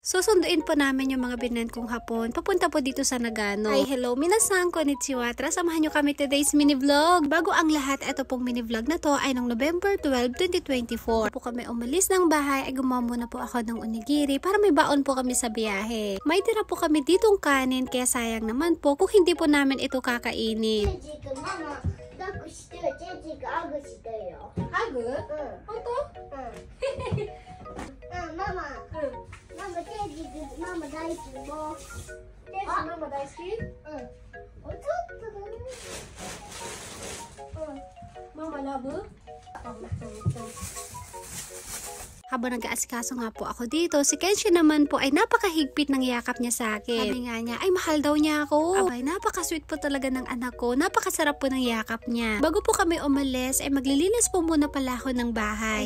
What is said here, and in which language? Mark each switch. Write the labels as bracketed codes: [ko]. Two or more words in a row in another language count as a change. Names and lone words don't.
[tl] Susunduin po namin yung mga binan kong hapon. Papunta po dito sa Nagano. [en] Hi, hello, [ja] minasan, konnichiwa. [tl] Tara, samahan nyo kami [en] today's mini vlog. [tl] Bago ang lahat, ito pong [en] mini vlog [tl] na to ay noong November 12, 2024. Po kami umalis ng bahay, ay gumawa muna po ako ng onigiri para may baon po kami sa biyahe. May tira po kami ditong kanin, kaya sayang naman po kung hindi po namin ito kakainin. Hug? Ito? [en] Mama. Mama, Mama [ja] 大好きもう。ママ大好き？ちょっとだね。ママラブ？ [tl] Habang nag-aasikaso nga po ako dito, si Kenshi naman po ay napakahigpit ng yakap niya sa akin. Sabi nga niya, ay mahal daw niya ako. Abay, napakasweet po talaga ng anak ko. Napakasarap po ng yakap niya. Bago po kami umalis, ay maglilinis po muna pala ako ng bahay.